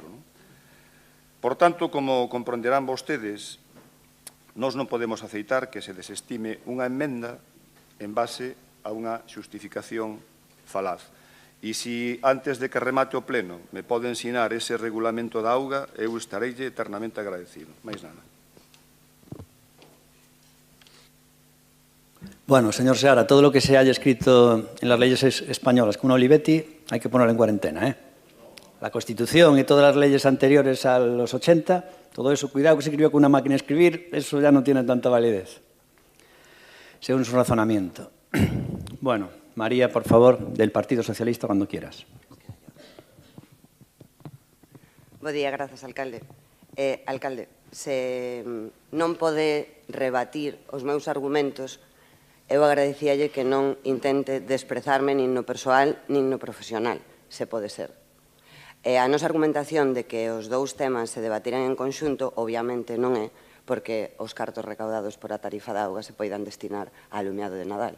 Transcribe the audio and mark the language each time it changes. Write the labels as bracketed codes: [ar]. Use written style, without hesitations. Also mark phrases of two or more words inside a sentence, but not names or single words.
[gl] Por tanto, como comprenderán vostedes, nós non podemos aceitar que se desestime unha emenda en base a unha xustificación falaz. E se antes de que remate o pleno me pode ensinar ese regulamento da auga, eu estareille eternamente agradecido. Mais nada. [es] Bueno, señor Seara, todo lo que se haya escrito en las leyes españolas con Olivetti hay que ponerlo en cuarentena, ¿eh? La Constitución y todas las leyes anteriores a los 80, todo eso, cuidado que se escribió con una máquina de escribir, eso ya no tiene tanta validez, según su razonamiento. Bueno, María, por favor, del Partido Socialista, cuando quieras. [gl] Bo día, grazas, alcalde. Alcalde, se non pode rebatir os meus argumentos, eu agradecíalle que non intente desprezarme nin no persoal nin no profesional, se pode ser. A nosa argumentación de que os dous temas se debatiran en conxunto, obviamente non é porque os cartos recaudados por a tarifa da auga se poidan destinar ao alumiado de Nadal.